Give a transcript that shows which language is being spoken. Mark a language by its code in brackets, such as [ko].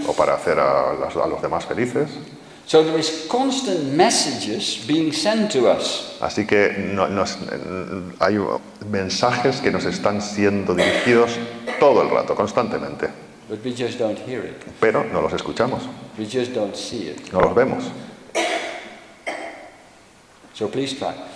[es] o para hacer a los demás felices. [en] So there is constant messages being sent to us. [es] Así que hay mensajes que nos están siendo dirigidos todo el rato, constantemente. [en] But we just don't hear it. [es] Pero no los escuchamos, [en] We just don't see it. [es] no los vemos. [en] So please try.